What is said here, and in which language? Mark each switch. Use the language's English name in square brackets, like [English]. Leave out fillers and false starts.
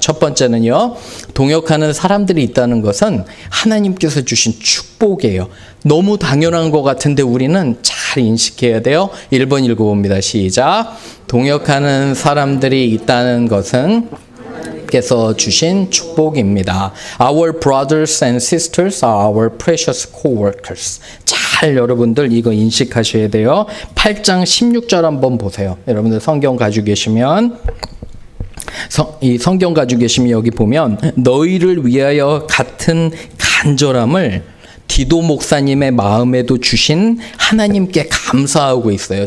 [Korean] 첫 번째는요, 동역하는 사람들이 있다는 것은 하나님께서 주신 축복이에요. 너무 당연한 것 같은데 우리는 잘 인식해야 돼요. 1번 읽어봅니다. 시작. 동역하는 사람들이 있다는 것은 께서 주신 축복입니다. [English] Our brothers and sisters are our precious co-workers. [Korean] 잘 여러분들 이거 인식하셔야 돼요. 8장 16절 한번 보세요. 여러분들 성경 가지고 계시면 이 성경 가지고 계시면 여기 보면 너희를 위하여 같은 간절함을 디도 목사님의 마음에도 주신 하나님께 감사하고 있어요.